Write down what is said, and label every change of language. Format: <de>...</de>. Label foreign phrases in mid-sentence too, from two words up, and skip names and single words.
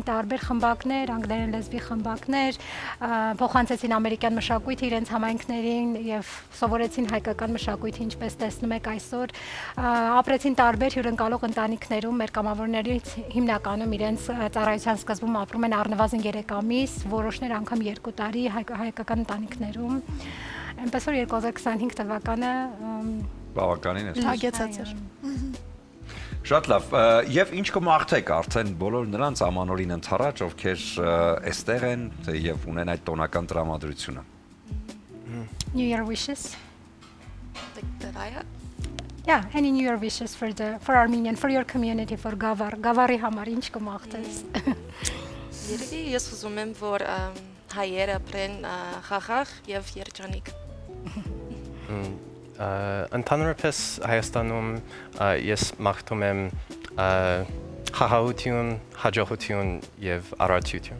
<hy>տարբեր խմբակներ, անգլերեն լեզվի խմբակներ, փոխանցեցին ամերիկյան մշակույթը իրենց համայնքներին եւ սովորեցին հայկական մշակույթը, ինչպես տեսնում եք այսօր, ապրեցին տարբեր հյուրընկալող ընտանիքներում, մեր կամավորներից հիմնականում իրենց ծառայության սկզբում ապրում են առնվազն 3 ամիս, որոշներ անգամ 2 տարի հայկական ընտանիքներում։ Այնպես որ 2025 թվականը բավականին է։ Հագեցած էր։ Շատ լավ, եւ ինչ կմաղթեք արդեն բոլոր նրանց ամանորին ընթառաջ, ովքեր այստեղ են եւ ունեն այդ տոնական տրամադրությունը։</hy> <en>New Year wishes. That I Yeah, any New Year wishes for Armenian, for your community, for Gavar.</en> <hy>Gavari համար ինչ կմաղթես։ Երևի ես ուզում եմ որ հայերը ապրեն խաղաղ եւ երջանիկ։ Ընդհանրապես Հայաստանում ես մաղթում եմ խաղաղություն, հաջողություն եւ առողջություն։</hy>